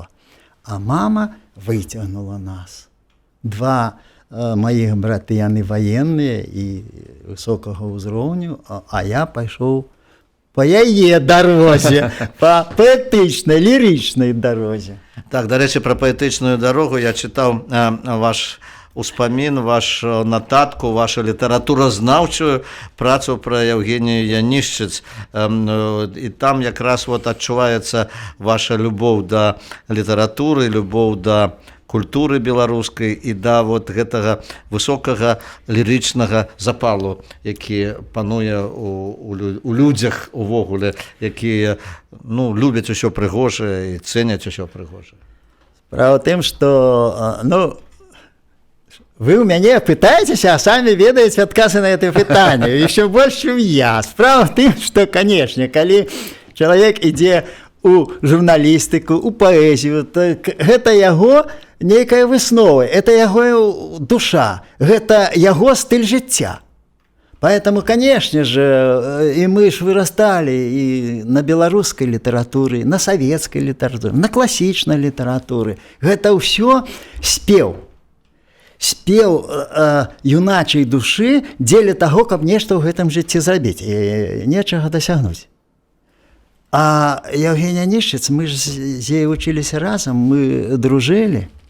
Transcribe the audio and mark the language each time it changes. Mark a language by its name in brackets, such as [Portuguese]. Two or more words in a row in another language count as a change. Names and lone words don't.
[Belarusian] А мама выцягнула нас. Два маіх браты, яны ваенныя і высокага ўзроўню, а я пайшоў по яе дарозе, по паэтычнай, лірычнай дарозе. [Ukrainian] Так, до речі, про поетичну дорогу я читав ваш успомін, вашу нотатку, вашу літературознавчу працю про Євгенію Яніщиць. І там якраз от відчувається ваша любов до літератури, любов до [Belarusian] культуры беларускай і да вот гэтага высокага лірычнага запалу, які пануе у людзях увогуле, якія любяць усё прыгожае і цэняць усё прыгожае. Справа ў тым, што вы у мяне пытаецеся, а самі ведаеце адказы на это пытанне, еще больш, чым я. Справа ў тым, што, канешне, калі чалавек ідзе у журналістыку, у паэзію, то гэта яго нейкая выснова, это яго душа, гэта яго стыль жыцця. [Russian] Поэтому, конечно же, и мы ж вырастали и [Belarusian] на беларускай літаратуры, на савецкай літаратуры, на класічнай літаратуры. Гэта ўсё спеў. Спеў юначай душы дзеля таго, каб нешта ў гэтым жыцці зрабіць і нечага дасягнуць. А Євгенія Яніщиць, мы ж з ёй вучыліся разам, мы дружылі.